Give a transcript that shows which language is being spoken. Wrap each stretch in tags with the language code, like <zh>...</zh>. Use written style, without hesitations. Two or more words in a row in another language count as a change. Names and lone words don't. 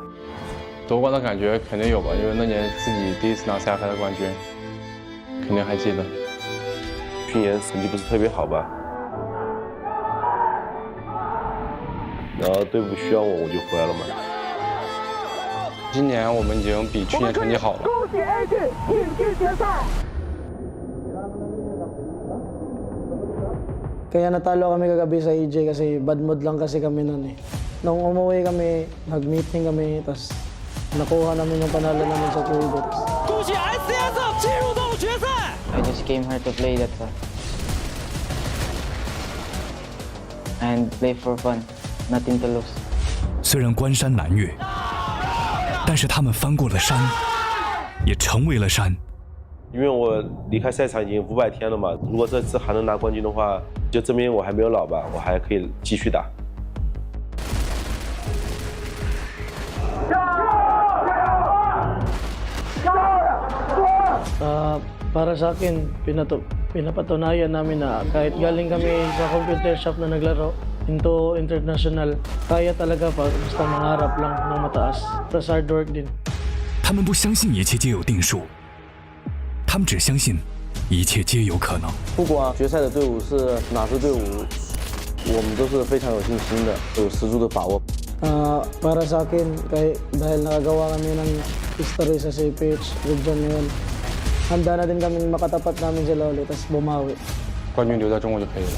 <zh>夺冠的感觉肯定有吧，因为那年自己第一次拿 CFS 冠军，肯定还记得。去年成绩不是特别好吧，然后队伍需要我就回来了嘛。今年我们已经比去年成绩好了。恭喜 A 队挺进决赛。</zh> <tl>Kaya natalo kami kagabi sa EJ kasi bad mood lang kasi kami nun eh. Nung umuwi kami, nag-meeting kami, tapos nakuha namin yung panalo namin sa Chengdu.</tl> <zh>恭喜 SCS 进入到决赛。</zh> <en>I just came here to play, that's all. And play for fun, nothing to lose.</en> <zh>虽然关山难越，但是他们翻过了山，也成为了山。因为我离开赛场已经500天了嘛，如果这次还能拿冠军的话，就证明我还没有老吧，我还可以继续打。</zh> <tl>Para sa akin, pinapatunayan namin na kahit galing kami sa computer shop na naglaro</tl> <en>into international,</en> <tl>kaya talaga basta mangarap lang ng mataas. Tapos</tl> <en>hard work</en> <tl>din.</tl> <zh>他们不相信一切皆有定数。他们只相信一切皆有可能。不管决赛的队伍是哪支队伍，我们都是非常有信心的，有十足的把握。</zh> <tl>Para sa akin, dahil nakagawa kami ng history sa Cfesports region ngayon, handa na din kaming makatapat namin sila ulit, tapos bumawi.</tl> <zh>冠军留在中国就可以了。</zh>